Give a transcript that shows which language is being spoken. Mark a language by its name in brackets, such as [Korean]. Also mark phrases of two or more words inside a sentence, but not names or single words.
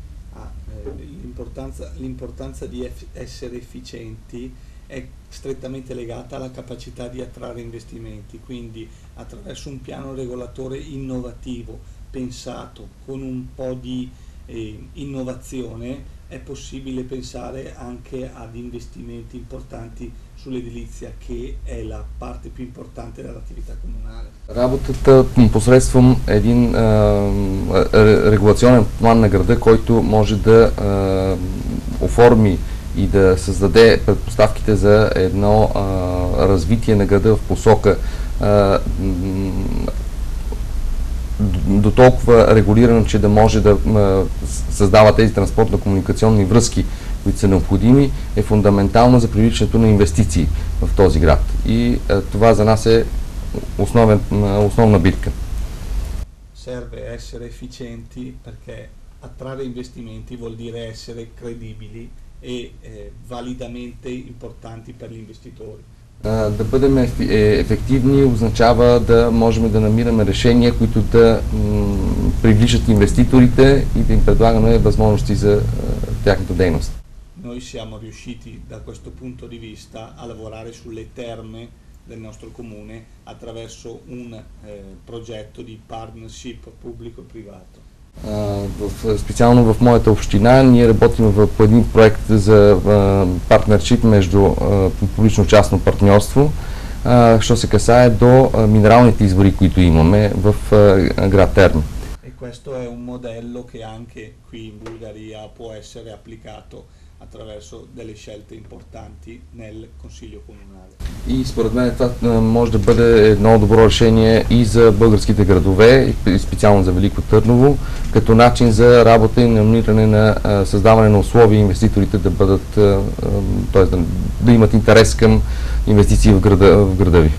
[Italian] L'importanza di essere efficienti è strettamente legata alla capacità di attrarre investimenti, quindi attraverso un piano regolatore innovativo, pensato con un po' di innovazione, è possibile pensare anche ad investimenti importanti sull'edilizia, che è la parte più importante dell'attività comunale. [Bulgarian] Работата посредством един регулационен план на града, който може да оформи и да създаде предпоставките за едно развитие на града в посока до толкова регулирано, че да може да създава тези транспортно-комуникационни връзки, които са необходими, е фундаментално за привличането на инвестиции в този град. И това за нас е основна битка. [Italian] Serve essere efficienti perché attrarre investimenti vuol dire essere credibili e validamente importanti per gli investitori. [Bulgarian] Да бъдем ефективни означава да можем да намираме решения, които да привличат инвеститорите и да им предлагаме възможности за тяхната дейност. [Italian] Noi siamo riusciti da questo punto di vista a lavorare sulle terme del nostro comune attraverso un progetto di partnership pubblico-privato. [Bulgarian] Специално в моята община ние работим по един проект за партнершип между публично-частно партньорство, що се касае до минералните извори, които имаме в град Терми. [Italian] E questo è un modello che anche qui in Bulgaria può essere applicato attraverso delle scelte importanti nel Consiglio Comunale. [Bulgarian] И според мен това може да бъде едно добро решение и за българските градове, и специално за Велико Търново, като начин за работа и намиране на създаване на условия инвеститорите да бъдат, т.е. да имат интерес към инвестиции в града ви.